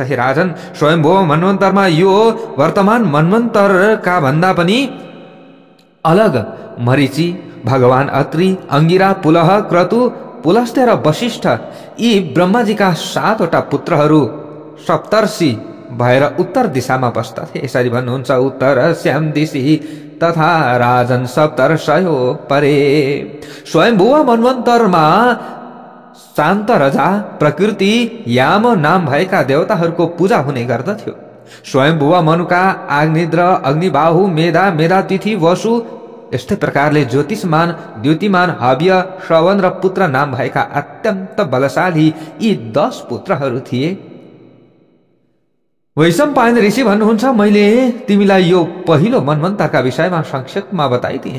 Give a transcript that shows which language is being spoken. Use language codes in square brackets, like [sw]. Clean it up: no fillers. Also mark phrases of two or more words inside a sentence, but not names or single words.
[ne] हे राजन, स्वयम्भुव मन्वन्तरमा यो वर्तमान मन्वन्तरका भन्दा पनि अलग मरीचि, भगवान अत्रि, अंगिरा, पुलह, क्रतु, पुलस्त्य र वशिष्ठ यी ब्रह्माजीका 7वटा पुत्रहरू सप्तर्षि भएर उत्तर दिशामा बस्दथे। यसरी भन्नुहुन्छ, [sa] उत्तर श्याम दिशी तथा राजन सप्तर्षयो परे। [ne] स्वयम्भुव मन्वन्तरमा शान्त रजा, प्रकृति, याम नाम भएका देवताहरूको पूजा हुने गर्दथ्यो। स्वयम्भुव मनुका आग्निद्र, अग्निबाहु, मेधा, मेधातिथि, वसु यस्तै प्रकारले ज्योतिषमान, द्युतिमान, हव्य, श्रवण र पुत्र नाम भएका अत्यन्त बलशाली यी 10 पुत्रहरू थिए। वैशम्पायन ऋषि भन्नुहुन्छ, मैले तिमीलाई यो पहिलो मन्वन्तरका विषयमा संक्षेपमा बताइदिए।